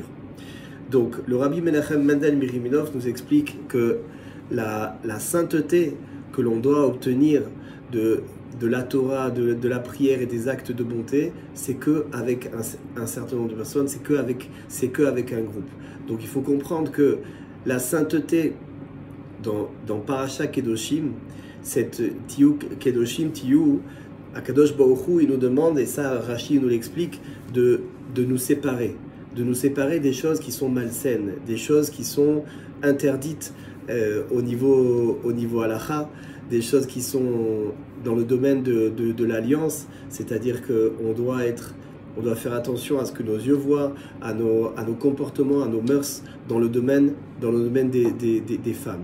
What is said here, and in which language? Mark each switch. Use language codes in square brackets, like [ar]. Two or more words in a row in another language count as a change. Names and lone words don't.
[fr] Donc le Rabbi Menachem Mendel Miriminov nous explique que la sainteté que l'on doit obtenir de la Torah, de la prière et des actes de bonté, c'est qu'avec un certain nombre de personnes, c'est qu'avec un groupe. Donc il faut comprendre que la sainteté dans Parashat Kedoshim, cette [he] תהיו קדושים תהיו, הקדוש ברוך הוא, [fr] il nous demande, et ça Rashi nous l'explique, de nous séparer des choses qui sont malsaines, des choses qui sont interdites au niveau halakha, des choses qui sont dans le domaine de l'alliance, c'est-à-dire qu'on doit faire attention à ce que nos yeux voient, à nos comportements, à nos mœurs dans le domaine des femmes.